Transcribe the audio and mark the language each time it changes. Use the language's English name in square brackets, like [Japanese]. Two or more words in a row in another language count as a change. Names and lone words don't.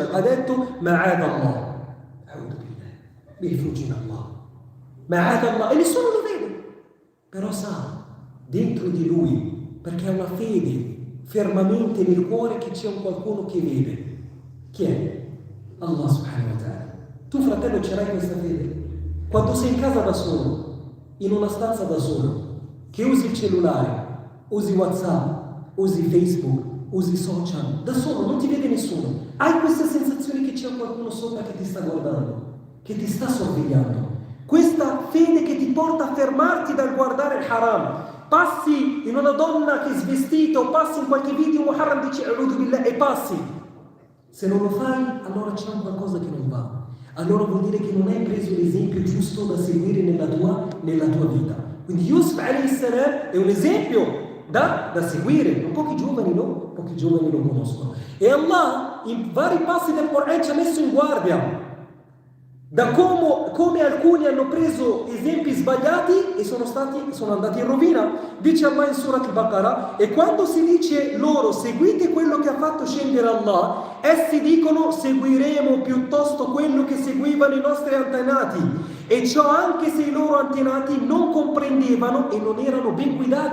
[Italian] Ha detto: [Arabic] معاذ الله, [Italian] mi rifugio in Allah, [Arabic] معاذ الله, [Italian] e nessuno lo vede, però sa dentro di lui, perché ha una fede fermamente nel cuore, che c'è un qualcuno che vede. Chi è? [Arabic] الله سبحانه وتعالى. [Italian] Tu fratello ce l'hai questa fede? Quando sei in casa da solo, in una stanza da solo, che usi il cellulare, usi WhatsApp, usi Facebook, usi social, da solo, non ti vede nessuno, hai questa sensazione che c'è qualcuno sopra che ti sta guardando, che ti sta sorvegliando. Questa fede che ti porta a fermarti dal guardare il haram. Passi in una donna che è svestita, o passi in qualche video muharram, dici [Arabic] أعوذ بالله [Italian] e passi. Se non lo fai, allora c'è qualcosa che non va. Allora vuol dire che non hai preso l'esempio giusto da seguire nella tua vita. Quindi Yusuf [Arabic] عليه السلام [Italian] è un esempio da seguire. Pochi giovani lo conoscono. E Allah in vari passi del Corano ci ha messo in guardia da come alcuni hanno preso esempi sbagliati e sono andati in rovina. Dice Allah in Surat Al-Baqarah: e quando si dice loro seguite quello che ha fatto scendere Allah, essi dicono seguiremo piuttosto quello che seguivano i nostri antenati, e ciò anche se i loro antenati non comprendevano e non erano ben guidati.